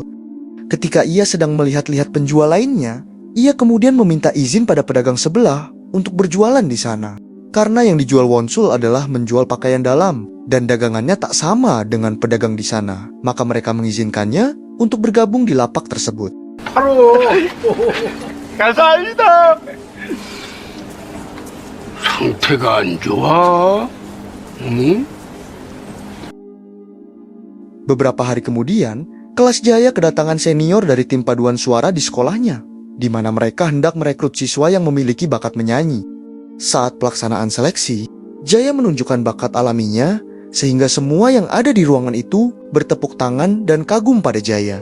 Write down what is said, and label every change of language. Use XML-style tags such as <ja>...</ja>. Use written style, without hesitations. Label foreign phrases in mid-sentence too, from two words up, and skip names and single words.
<id>Ketika ia sedang melihat-lihat penjual lainnya, ia kemudian meminta izin pada pedagang sebelah untuk berjualan di sana. Karena yang dijual Wonsul adalah menjual pakaian dalam dan dagangannya tak sama dengan pedagang di sana, maka mereka mengizinkannya untuk bergabung di lapak tersebut.</id> <ko>바로 감사합니다. 상태가 안 좋아? 응?</ko> <id>Beberapa hari kemudian, kelas Jaya kedatangan senior dari tim paduan suara di sekolahnya, di mana mereka hendak merekrut siswa yang memiliki bakat menyanyi. Saat pelaksanaan seleksi, Jaya menunjukkan bakat alaminya, sehingga semua yang ada di ruangan itu bertepuk tangan dan kagum pada Jaya.</id>